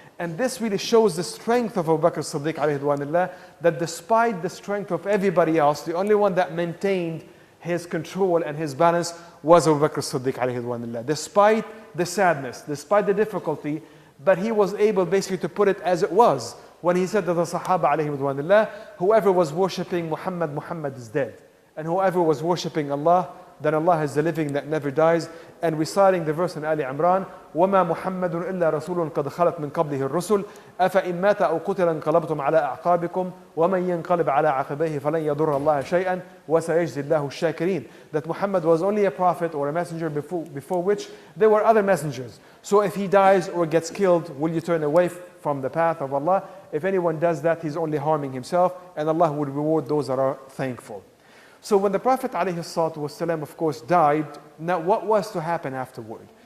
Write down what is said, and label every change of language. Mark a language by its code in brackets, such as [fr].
[en] And this really shows the strength of Abu Bakr as-Siddiq alayhi ridwanullah, that despite the strength of everybody else, the only one that maintained his control and his balance was Abu Bakr as-Siddiq alayhi ridwanullah. Despite the sadness, despite the difficulty, but he was able basically to put it as it was when he said to the Sahaba alayhi ridwanullah, whoever was worshipping Muhammad, Muhammad is dead. And whoever was worshipping Allah, then Allah is the living that never dies. And reciting the verse in Ali Imran, [ar] وَمَا مُحَمَّدٌ إِلَّا رَسُولٌ قَدْ خَلَتْ مِنْ قَبْلِهِ الرُّسُلُ أَفَإِنْ مَاتَ أَوْ قُتِلَ انقلبتم على أعقابكم وَمَنْ ينقلب على عقبيه فلن يضر الله شيئا وسيجزي الله الشاكرين. [en] That Muhammad was only a prophet or a messenger before which there were other messengers. So if he dies or gets killed, will you turn away from the path of Allah? If anyone does that, he's only harming himself, and Allah would reward those that are thankful. So when the Prophet ﷺ, of course, died, now what was to happen afterward?